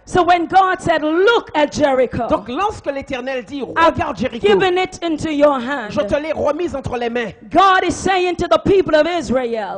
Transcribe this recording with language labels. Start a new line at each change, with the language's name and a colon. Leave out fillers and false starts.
English: So when God said, look at Jericho,
French: Donc lorsque l'Éternel dit,
English: I've
French: regarde Jéricho,
English: given it into your hand.
French: je te l'ai remise entre les mains.
English: God is saying to the people of Israel,